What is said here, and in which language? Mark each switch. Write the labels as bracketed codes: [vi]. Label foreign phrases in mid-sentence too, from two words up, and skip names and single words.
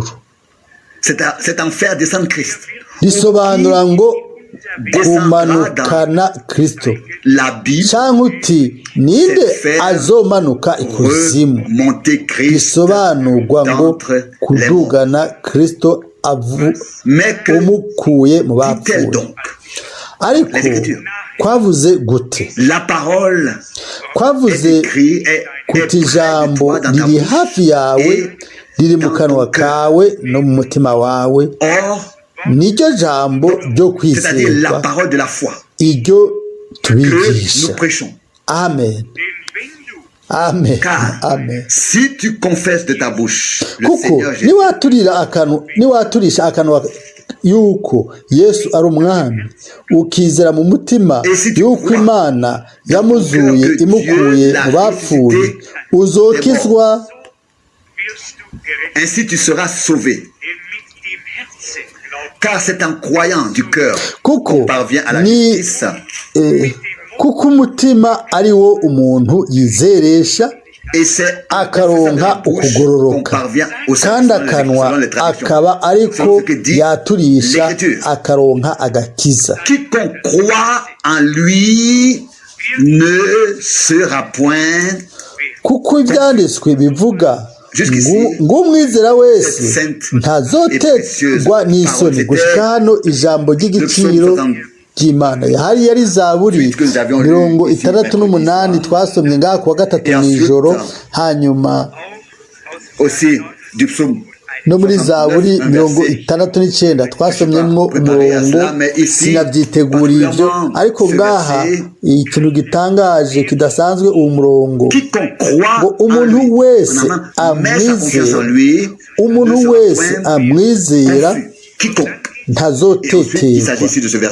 [fr] C'est en faire descendre Christ. [rn] Risobanura ngo kumanukana Kristo, [fr] La Bible [rn] cyangwa uti ninde azomanuka ikuzimu. [fr] monter Christ [rn] Risobanurwa ngo [fr] d'entre les morts. [rn] kudugana Kristo [fr] Mais que [rn] umukuye mu [fr] dit-elle [rn] bapfuye. [fr] donc? [rn] Ariko kwavuze gute? [fr] La parole [rn] Kwavuze [fr] est écrite, est [rn] kuti [fr] près de [rn] ijambo [fr] toi dans ta [rn] riri [fr] bouche [rn] hafi yawe, [fr] et [rn] riri mu [fr] dans [rn] kanwa [fr] ton cœur. [rn] kawe no mu mutima wawe. [fr] Or, [rn] Niryo jambo ryo [fr] c'est-à-dire la [rn] kwizerwa, [fr] parole de la foi [rn] iryo [fr] que nous [rn] tubigisha. [fr] prêchons. [rn] Amen, amen, [fr] Car [rn] amen. [fr] si tu confesses de ta bouche le [rn] Kuko [fr] Seigneur Jésus, [rn] niwaturisha akanwa yuko Yesu ari umwami, ukizera mu mutima yuko Imana yamuzuye imukuye mu bapfuye, uzokizwa. [fr] ainsi tu seras sauvé. Car c'est en croyant du cœur qu'on [rn] Kuko [fr] parvient à la [rn] ni [fr] justice. [rn] kuko umutima ari wo umuntu yizeresha [fr] Et c'est en [rn] akaronka [fr] confessant de la bouche qu'on [rn] ukugororoka, [fr] parvient au [rn] kandi [fr] salut [rn] akanwa [fr] selon les traductions. [rn] akaba ariko [fr] Selon ce que dit [rn] yaturisha [fr] l'Écriture. [rn] akaronka agakiza. [fr] Quiconque croit en lui ne sera point. [rn] Kuko ibyanditswe bivuga ngo umwizera wese ntazoterwa n'isoni. Gushika hano ijambo ry'igiciro ry'Imana yari yari Zaburi 68 twasomye ngaha kuwa 3 mw'ijoro, hanyuma [fr] Aussi du psaume. [rn] no muri Zaburi 69 twasomyemwo umurongo. Sinabyiteguriye ibyo, ariko ngaha ikintu gitangaje kidasanzwe uwo murongo ngo umuntu wese amwizera ntazoteterwa.